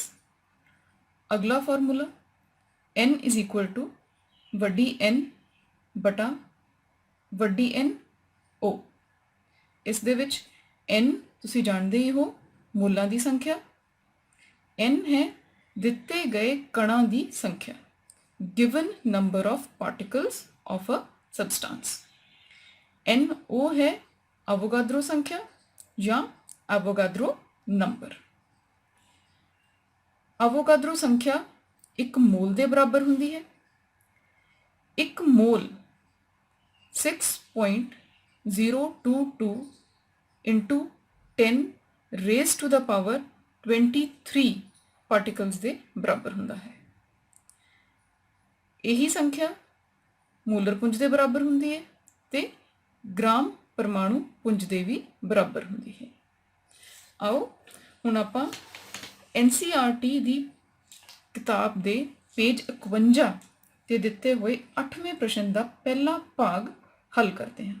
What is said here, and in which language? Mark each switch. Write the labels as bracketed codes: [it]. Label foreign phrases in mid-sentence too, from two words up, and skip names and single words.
[pa] ਅਗਲਾ ਫਾਰਮੂਲਾ n = ਵੱਡੀ n ਬਟਾ ਵੱਡੀ n O। ਇਸ ਦੇ ਵਿੱਚ n ਤੁਸੀਂ ਜਾਣਦੇ ਹੀ ਹੋ ਮੋਲਾਂ ਦੀ ਸੰਖਿਆ, n ਹੈ ਦਿੱਤੇ ਗਏ ਕਣਾਂ ਦੀ ਸੰਖਿਆ, [en] given number of particles of a substance। [pa] NO ਹੈ ਐਵੋਗਾਡਰੋ ਸੰਖਿਆ ਜਾਂ ਐਵੋਗਾਡਰੋ ਨੰਬਰ। ਐਵੋਗਾਡਰੋ ਸੰਖਿਆ 1 ਮੋਲ ਦੇ ਬਰਾਬਰ ਹੁੰਦੀ ਹੈ। 1 ਮੋਲ 6.022 [en] into 10 raised to the power 23 [pa] ਪਾਰਟੀਕਲਸ ਦੇ ਬਰਾਬਰ ਹੁੰਦਾ ਹੈ। ਇਹੀ ਸੰਖਿਆ ਮੋਲਰ ਪੁੰਜ ਦੇ ਬਰਾਬਰ ਹੁੰਦੀ ਹੈ ਤੇ ਗ੍ਰਾਮ ਪਰਮਾਣੂ ਪੁੰਜ ਦੇ ਵੀ ਬਰਾਬਰ ਹੁੰਦੀ ਹੈ। ਆਓ ਹੁਣ ਆਪਾਂ NCERT ਦੀ ਕਿਤਾਬ ਦੇ ਪੇਜ 51 ਤੇ ਦਿੱਤੇ ਹੋਏ 8ਵੇਂ ਪ੍ਰਸ਼ਨ ਦਾ ਪਹਿਲਾ ਭਾਗ ਹੱਲ ਕਰਦੇ ਹਾਂ।